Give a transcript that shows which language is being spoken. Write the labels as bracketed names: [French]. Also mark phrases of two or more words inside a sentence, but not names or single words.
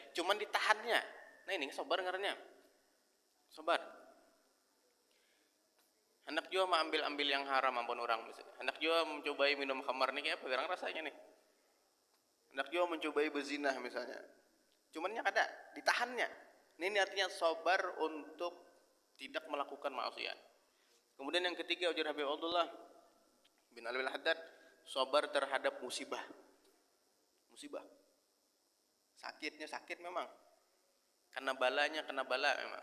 [Indonesian] Cuman ditahannya. Nah ini sabar ngarannya. Sabar. Hendak juga ambil yang haram ampun orang misalnya. Hendak juga mencobai minum khamar nih kayak apa garang rasanya nih. Hendak juga mencobai berzinah misalnya. Cumannya kada ditahannya. Ini artinya sabar untuk tidak melakukan maksiat. Kemudian yang ketiga ujar Habib Abdullah bin Alwi Al-Haddad, sabar terhadap musibah. Musibah. Sakitnya sakit memang. Kena balanya kena bala memang.